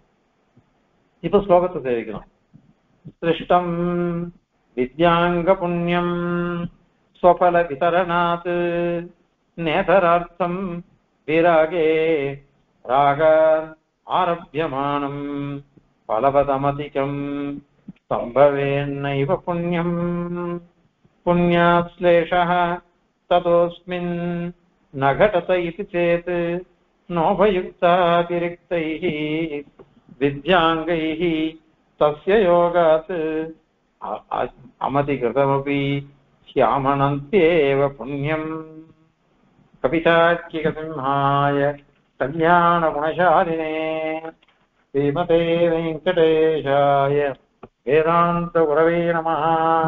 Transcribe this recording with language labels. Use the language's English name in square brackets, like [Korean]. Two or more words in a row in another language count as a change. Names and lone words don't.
[Tamil] இப்ப ஸ்லோகத்தை தெரிவிக்கணும். [Sanskrit] सृष्टं विद्याङ्ग पुण्यं स्वफल वितरणात् नेतरार्थम् विरागे राग आरभ्यमाणं फलवदमधिकं सम्भवेन्नैव पुण्यं पुण्याश्लेषः ततोऽस्मिन् ந घटत इति चेत् नोभयुक्तातिरिक्तैः विद्याङ्गैः तस्य योगात् अमतिकृतमपि ह्यामनन्त्येव पुण्यम्। कवितार्किकसिंहाय कल्याणगुणशालिने श्रीमते वेङ्कटेशाय वेदान्तगुरवे नमः।